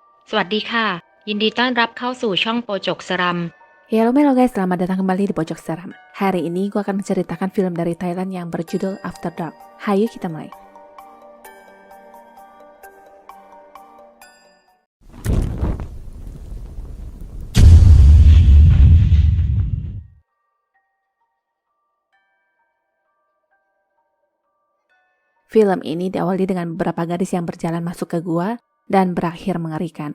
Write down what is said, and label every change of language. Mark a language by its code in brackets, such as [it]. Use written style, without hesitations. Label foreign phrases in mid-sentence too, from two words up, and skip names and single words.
[th] สวัสดีค่ะยินดีต้อนรับเข้าสู่ช่องโปจกสรัม [id] Ya, halo guys, selamat datang kembali di Pojok Seram. Hari ini gue akan menceritakan film dari Thailand yang berjudul After Dark. Hayu kita mulai. Film ini diawali dengan beberapa gadis yang berjalan masuk ke gua dan berakhir mengerikan.